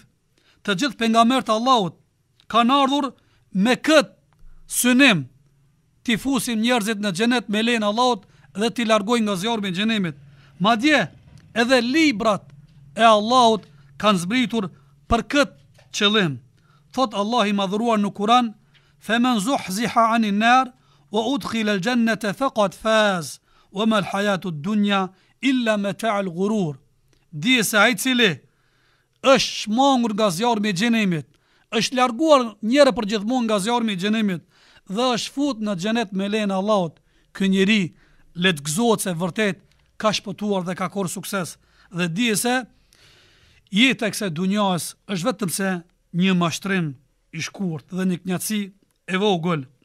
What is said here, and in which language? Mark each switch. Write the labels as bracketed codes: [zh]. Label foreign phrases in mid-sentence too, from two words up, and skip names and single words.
[sq] Të gjithë pejgamberët e Allahut kanë ardhur me këtë synim, t'i fusim njerëzit në xhenet me lejen e Allahut dhe t'i largojnë nga zjarri i xhenemit. Madje edhe librat e Allahut kanë zbritur për këtë qëllim. Thot Allah i madhruar në Kur'an: [ar] "فمن زحزح عن النار وأدخل الجنة فقد فاز، وما الحياة الدنيا إلا متاع الغرور." [sq] Dije se ai cili është shmangur nga zjarri i xhenemit, është larguar njëherë për gjithmonë nga zjarri i xhenemit dhe është fut në xhenet me lejen e Allahut, ky njeri le të gëzohet se vërtet ka shpëtuar dhe ka korr sukses. Dhe dije se jeta e kësaj dunjas është vetëm se një mashtrim i shkurt dhe një knatësi e vogël.